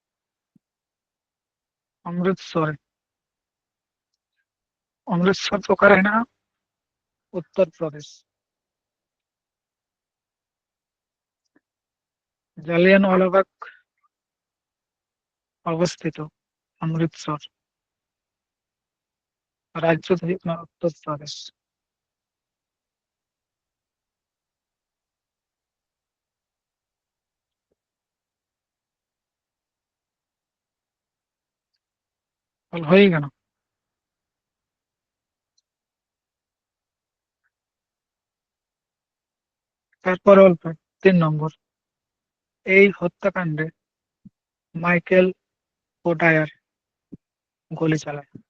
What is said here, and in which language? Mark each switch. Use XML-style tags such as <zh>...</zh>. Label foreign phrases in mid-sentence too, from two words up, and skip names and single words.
<bn>অমৃতসরে। অমৃতসর তো ওখানে</bn> <hi>है ना,</hi> <bn>উত্তর প্রদেশ। জালিয়ানওয়ালাবাগ অবস্থিত অমৃতসর।</bn> <sat>রাজ্য ᱫᱚ ᱦᱩᱭᱩᱜ ᱠᱟᱱᱟ ᱩᱛᱛᱚᱨ ᱯᱨᱚᱫᱮশ।</sat> <bn>ᱚᱞ হয়ে গেল। তারপর অল্প 3 নম্বর, এই হত্যাকাণ্ডে মাইকেল ও ডায়ার গুলি চালায়।</bn>